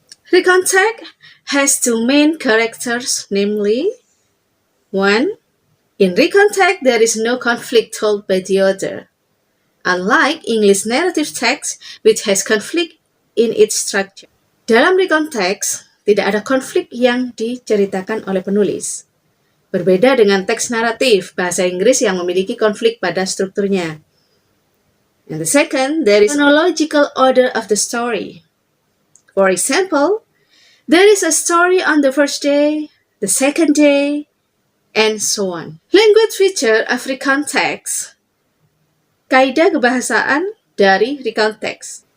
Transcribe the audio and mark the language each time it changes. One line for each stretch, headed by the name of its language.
English: Recount text has 2 main characters, namely 1. In recount text, there is no conflict told by the author. Unlike English narrative text, which has conflict in its structure.
Indonesian: Dalam recount text, tidak ada konflik yang diceritakan oleh penulis. Berbeda dengan teks naratif, bahasa Inggris yang memiliki konflik pada strukturnya.
English: And the second, there is chronological order of the story. For example, there is a story on the first day, the second day, and so on. Language feature of recount text.
Indonesian: Kaidah kebahasaan dari recount text.